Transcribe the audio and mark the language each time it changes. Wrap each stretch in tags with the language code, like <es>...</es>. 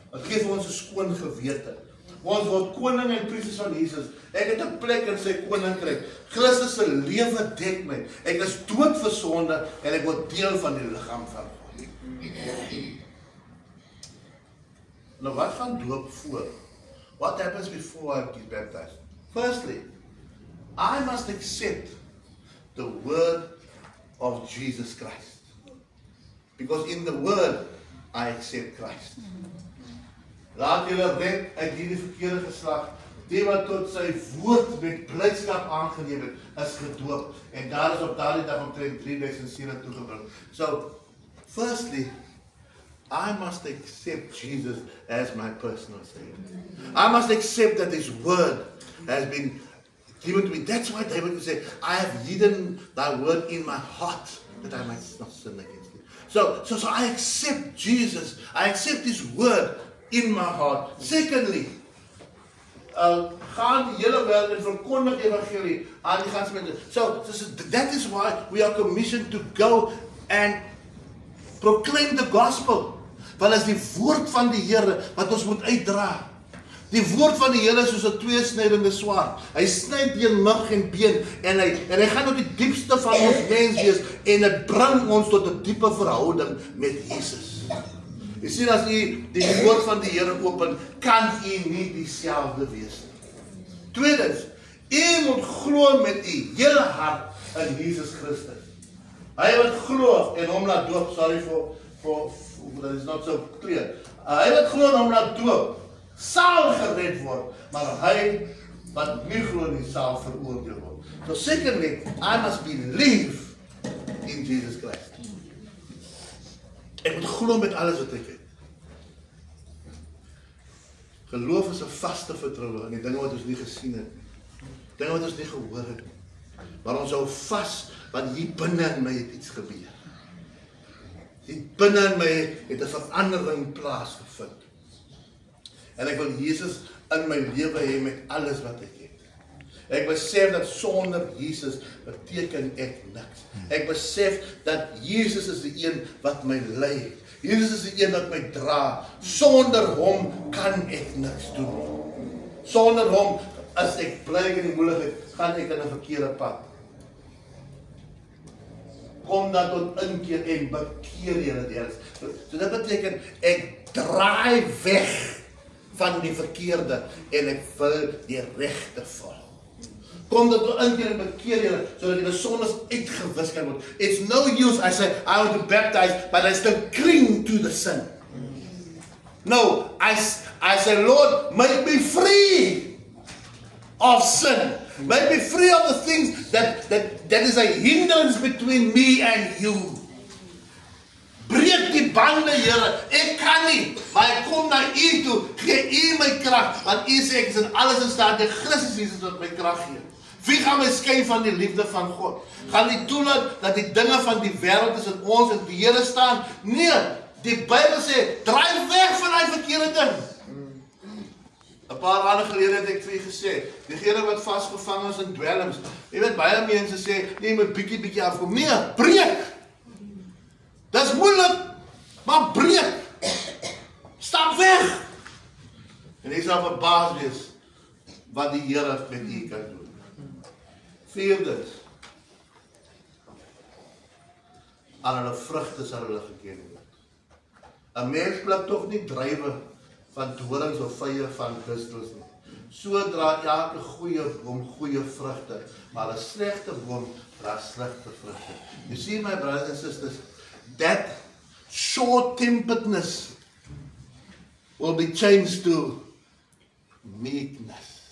<af>Het geef ons 'n skoon gewete. Ons word koning en priesters van Jesus. Ek het 'n plek in sy koninkryk. Christus se lewe dek my. Ek is dood vir sonde en ek word deel van die liggaam van God. Nou wat gaan doop voor?</af> <en>What happens before I get baptized? Firstly, I must accept the word of Jesus Christ. Because in the word, I accept Christ.</en> <af>Laat julle red uit hierdie verkeerde geslag. Die wat tot sy woord met blydskap aangeneem het, is gedoop. En daar is op daardie dag omtrent 3000 siele toegebring.</af> <en>So, firstly, I must accept Jesus as my personal Savior. I must accept that His word has been given to me. That's why David would say, I have hidden thy word in my heart, that I might not sin against thee. So I accept Jesus. I accept His word in my heart.</en> <af>Secondly, gaan die hele wêreld en verkondig evangelie aan die ganse mense.</af> <en>So that is why we are commissioned to go and proclaim the gospel.</en> <af>Want is die woord van die Here wat ons moet uitdra. Die woord van die Here is soos 'n tweesnydende swaard. Hy sny deur mug en been en hy gaan tot die diepste van ons mens wees en dit bring ons tot 'n diepe verhouding met Jesus. Jy sien, as u die woord van die Here open, kan u nie dieselfde wees nie. Tweedens, u moet glo met u hele hart in Jesus Christus. Hy wat glo en hom laat doop,</af> <en>sorry for that is not so clear.</en> <af>Hy wat glo en hom laat doop, sal gered word, maar hy wat nie glo nie sal veroordeel word. So secondly, I must believe in Jesus Christ. Ek moet glo met alles wat ek het. Geloof is 'n vaste vertroue in die dinge wat ons nie gesien het nie. Dinge wat ons nie gehoor het nie. Maar ons hou vas, want hier binne in my het iets gebeur. Hier binne in my het 'n verandering plaasgevind. En ek wil Jesus in my lewe hê met alles wat ek het. Ek besef dat sonder Jesus beteken ek niks. Ek besef dat Jesus is die een wat my lei. Jesus is die een wat my dra. Sonder hom kan ek niks doen. Sonder hom, as ek bly in die moeilikheid, gaan ek in 'n verkeerde pad. Kom dan tot inkeer en bekeer julle deur. So dit beteken ek draai weg van die verkeerde en ek wil die regte volg. Kom dat tot inkeer en bekeer julle sodat julle sondes uitgewis kan word.</af> <en>It's no use I say I want to baptize but I still cling to the sin. No, I say Lord, make me free of sin. Make me free of the things that is a hindrance between me and you.</en> <af>Breek die bande, Here. Ek kan nie, maar ek kom na U toe. Gee U my krag, want U sê ek is in alles in staat deur Christus Jesus wat my krag gee. Wie gaan my skei van die liefde van God? Gaan nie toelaat dat die dinge van die wêreld tussen ons en die Here staan? Nee, die Bybel sê, draai weg van daai verkeerde ding. 'n paar maande gelede het ek vir julle gesê, diegene wat vasgevang is in dwelms, jy weet baie mense sê, nee, jy moet bietjie afkom. Nee, breek. Dis moeilik, maar breek. Stap weg. En jy sal verbaas wees wat die Here met u kan doen. Vierdens, aan hulle vrugte sal hulle geken word. 'n Mens pluk tog nie druiwe van dorings of vye van distels nie. So dra elke goeie boom goeie vrugte, maar 'n slegte boom dra slegte vrugte.</af> <en>You see, my brothers and sisters, that short-temperedness will be changed to meekness.</en>